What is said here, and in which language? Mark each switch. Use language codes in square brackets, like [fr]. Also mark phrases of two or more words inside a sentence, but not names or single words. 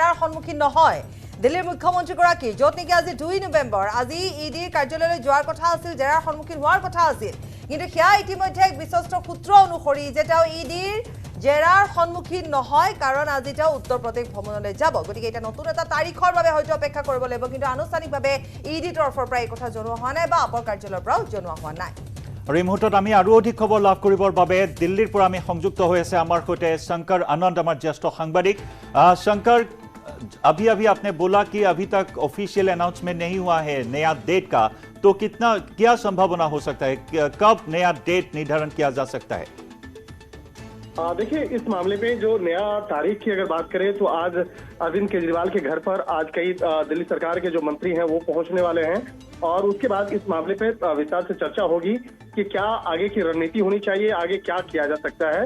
[as] ইডিৰ জেৰাৰ সন্মুখীন নহয় দিল্লীৰ মুখ্যমন্ত্ৰীগৰাকী য'ত নেকি আজি 2 নৱেম্বৰ আজি ইডিৰ কাৰ্যালয়লৈ যোৱাৰ কথা আছিল, জেৰাৰ সন্মুখীন হোৱাৰ কথা আছিল, কিন্তু সেয়া ইতিমধ্যে এক বিশ্বস্ত সূত্ৰ অনুসৰি যে তেওঁ ইডিৰ জেৰাৰ সন্মুখীন নহয়, কাৰণ আজি তেওঁ উত্তৰ প্ৰদেশ ভ্ৰমণলৈ যাব। গতিকে এটা নতুন এটা তাৰিখৰ বাবে হয়তো অপেক্ষা কৰিব লাগিব, কিন্তু আনুষ্ঠানিকভাৱে ইডিৰ তৰফৰ পৰা এই কথা জনোৱা হোৱা নাই বা আপৰ কাৰ্যালয়ৰ পৰাও জনোৱা হোৱা নাই। আৰু এই মুহূৰ্তত আমি আৰু অধিক খবৰ লাভ কৰিবৰ বাবে দিল্লীৰ পৰা আমি সংযুক্ত হৈ আছে আমাৰ সৈতে শংকৰ আনন্দ, আমাৰ জ্যেষ্ঠ সাংবাদিক। [hi] शंकर, अभी आपने बोला कि अभी तक [en] official announcement [hi] नहीं हुआ है नया डेट का, तो क्या संभावना हो सकता है, कब नया डेट निर्धारण किया जा सकता है? देखिए, इस मामले में जो नया तारीख की अगर बात करें तो आज अरविंद केजरीवाल के घर पर आज कई दिल्ली सरकार के जो मंत्री हैं वो पहुंचने वाले हैं और उसके बाद इस मामले पे विस्तार से चर्चा होगी कि क्या आगे की रणनीति होनी चाहिए, आगे क्या किया जा सकता है।